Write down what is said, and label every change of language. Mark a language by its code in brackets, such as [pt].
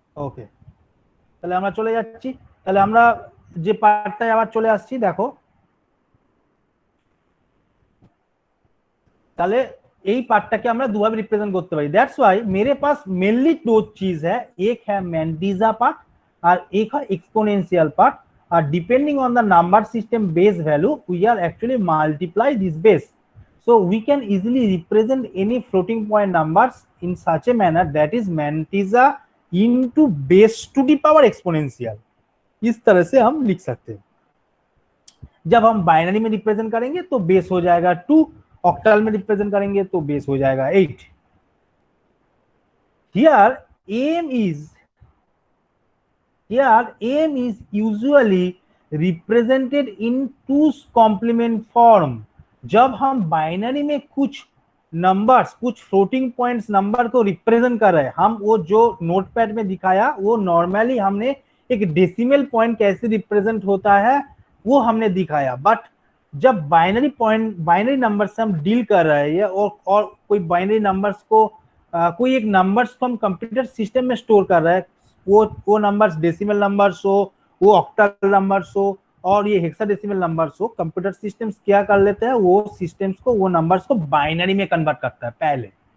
[bn] ওকে, তাহলে আমরা চলে যাচ্ছি, তাহলে আমরা যে পার্টটায় আবার চলে আসছি, দেখো তাহলে এই পার্টটাকে আমরা দুভাবে রিপ্রেজেন্ট করতে পারি। [en] that's why [hi] मेरे पास मेनली दो चीज है, एक है मैंटिसा पार्ट और एक है एक्सपोनेंशियल पार्ट, और [en] Depending on the number system base value we are actually multiply this base, so we can easily represent any floating point numbers in such a manner that is mantissa into base to the power exponential। [hi] इस तरह से हम लिख सकते हैं। जब हम binary में रिप्रेजेंट करेंगे तो बेस हो जाएगा 2, ऑक्टल में रिप्रेजेंट करेंगे तो बेस हो जाएगा 8। [en] Here m is here m is usually represented in 2's complement form। [hi] जब हम बाइनरी में कुछ नंबर्स, कुछ फ्लोटिंग पॉइंट्स नंबर को रिप्रेजेंट कर रहे हैं, हम वो जो नोटपैड में दिखाया वो नॉर्मली हमने एक डेसिमल पॉइंट कैसे रिप्रेजेंट होता है वो हमने दिखाया। बट जब बाइनरी नंबर से हम डील कर रहे हैं और कोई बाइनरी नंबर्स को कोई एक नंबर्स को हम कंप्यूटर सिस्टम में स्टोर कर रहे हैं, वो नंबर्स डेसिमल नंबर्स हो, वो ऑक्टल नंबर्स हो और ये हेक्साडेसिमल नंबर्स हो, कंप्यूटर सिस्टम्स क्या कर लेते हैं, वो सिस्टम्स को, वो नंबर्स को बाइनरी में कन्वर्ट करता है पहले।